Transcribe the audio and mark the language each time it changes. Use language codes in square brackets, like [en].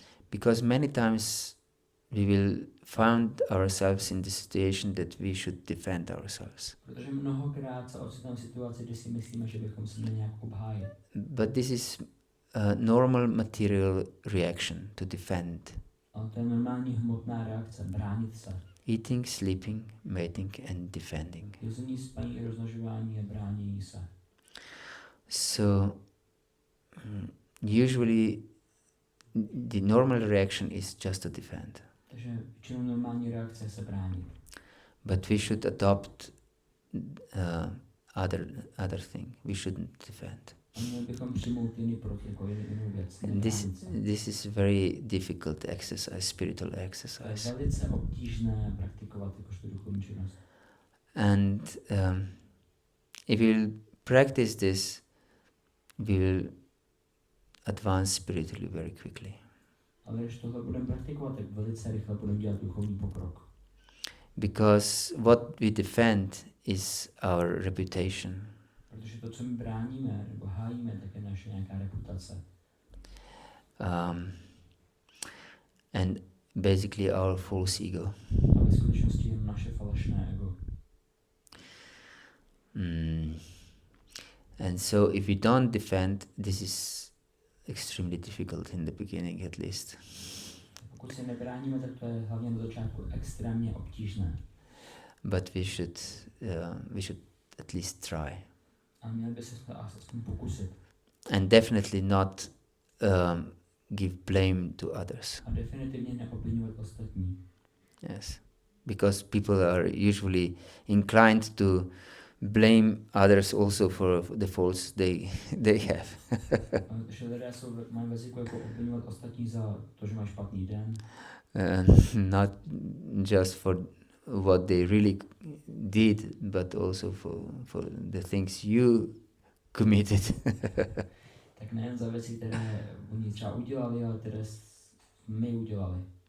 [en] Because many times we will find ourselves in the situation that we should defend ourselves. [cs] Protože mnohokrát se ocitneme v situaci, kdy si myslíme, že bychom se měli nějak obhájit. [en] But this is a normal material reaction to defend. [cs] Ale to je normální hmotná reakce, bránit se. [en] Eating, sleeping, mating and defending. [cs] Jezení, spaní, rozmnožování a bránění se. [en] So usually the normal reaction is just to defend. [cs] Takže většinou normální reakce je se bránit. [en] But we should adopt other thing. We shouldn't defend. [cs] A měli bychom přijmout jiný jinou věc. [en] This is very difficult exercise, spiritual exercise. [cs] Je velice obtížné praktikovat jakožto duchovní činnost. [en] And if we practice this, we will advance spiritually very quickly. [cs] Ale když tohle budeme praktikovat, tak velice rychle budeme dělat duchovní pokrok. [en] Because what we defend is our reputation. [cs] Protože to, co my bráníme nebo hájíme, tak je naše nějaká reputace. [en] And basically our false ego. [cs] A ve skutečnosti je naše falešné ego. [en] And so if we don't defend, this is extremely difficult in the beginning at least. [cs] Pokud se nebráníme, tak to je hlavně na začátku extrémně obtížné. [en] But we should at least try. [cs] A měli by se aspoň pokusit. [en] And definitely not give blame to others. [cs] A definitivně neobvinovat ostatní. [en] Yes, because people are usually inclined to blame others also for the faults they have. [cs] Protože lidé mají ve zvyku jako obvinovat ostatní za to, že mají špatný den. [en] Not just for what they really did, but also for the things you committed. [cs] Tak nejen za věci, které oni třeba udělali, ale které my udělali.